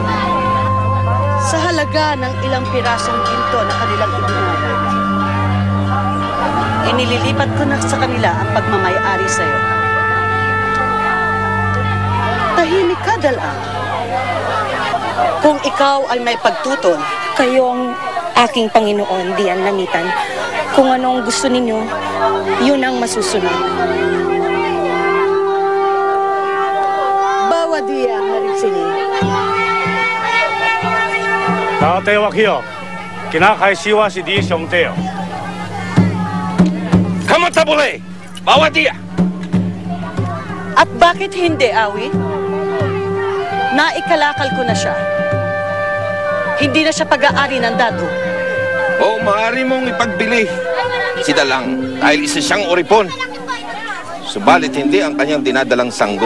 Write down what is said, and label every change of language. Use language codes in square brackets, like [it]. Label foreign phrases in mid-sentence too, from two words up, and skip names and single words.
[tl] Sa halaga ng ilang pirasong ginto na kanilang ibinigay, inililipat ko na sa kanila ang pagmamay-ari sa iyo. Tahimik ka, Dalang. Kung ikaw ay may pagtuton, Kayo ang aking Panginoon, Dian Lamitan. Kung anong gusto ninyo, yun ang masusunod. [ms] bawa dia hari sini. [tl] Tatay Wakio, kinakaisiwa si Di Xiongteo. [ms] Kamu tak boleh! Bawa dia! [tl] At bakit hindi, Awi? Naikalakal ko na siya. Hindi na siya pag-aari ng datu. O maaari mong ipagbili si Dalang dahil isa siyang oripon. Subalit hindi ang kanyang dinadalang sanggol.